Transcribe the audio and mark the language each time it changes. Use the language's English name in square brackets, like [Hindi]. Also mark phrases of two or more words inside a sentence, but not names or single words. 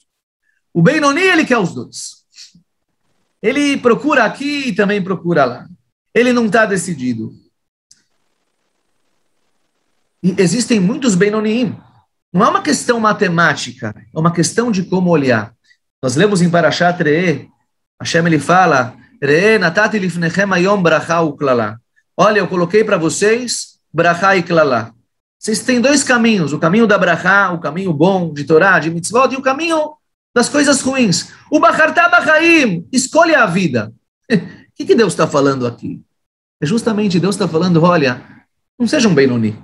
[Portuguese] O Benoni, ele quer os dois. Ele procura aqui e também procura lá. Ele não está decidido. E existem muitos Benonim. Não é uma questão matemática, é uma questão de como olhar. Nós lemos em Parashat Re'eh, Hashem ele fala, [Hebrew] ראה נתתי לפניכם היום ברכה וקללה. [Portuguese] Olha, eu coloquei para vocês bracha e klala. Vocês têm dois caminhos, o caminho da bracha, o caminho bom de Torá, de mitzvot, e o caminho das coisas ruins. O [Hebrew] בחרת בחיים, [Portuguese] escolha a vida. O que Deus está falando aqui? É justamente Deus está falando, olha, não seja um Benoni.